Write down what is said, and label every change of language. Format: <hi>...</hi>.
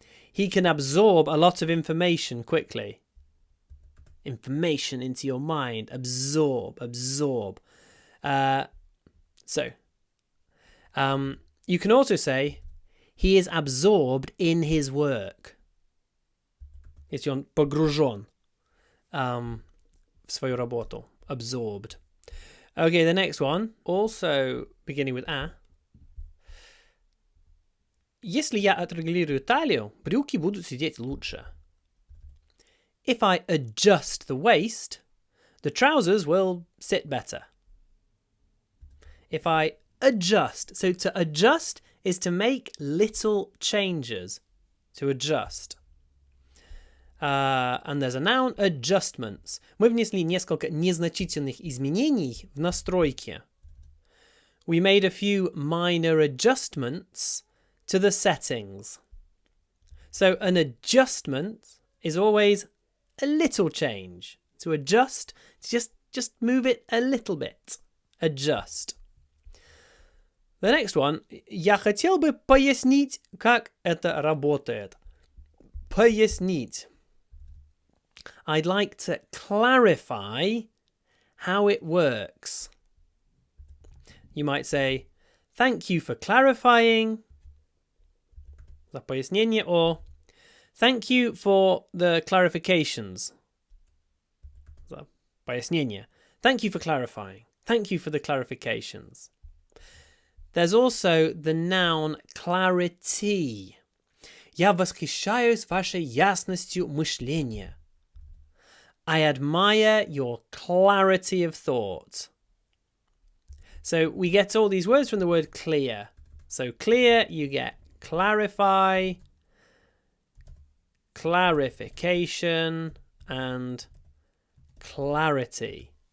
<en>He can absorb a lot of information quickly. Information into your mind. Absorb. You can also say he is absorbed in his work.</en> <ru>Jest on pogrużon w swoją robotę.</ru> <en>Absorbed. Okay, the next one, also beginning with a.</en> <ru>Если я отрегулирую талию, брюки будут сидеть лучше.</ru> <en>If I adjust the waist, the trousers will sit better. If I adjust. So to adjust is to make little changes. To adjust. And there's a noun, adjustments.</en> <ru>Мы внесли несколько незначительных изменений в настройки.</ru> <en>We made a few minor adjustments to the settings. So an adjustment is always a little change. To adjust, just move it a little bit. Adjust. The next one.</en> <ru>Я хотел бы пояснить, как это работает. Пояснить.</ru> <en>I'd like to clarify how it works. You might say, thank you for clarifying. За пояснение, or thank you for the clarifications.</en> <ru>За пояснение.</ru> <en>Thank you for clarifying. Thank you for the clarifications. There's also the noun clarity.</en> <ru>Я восхищаюсь вашей ясностью мышления.</ru> <en>I admire your clarity of thought. So we get all these words from the word clear. So clear, you get clarify, clarification, and clarity.</en>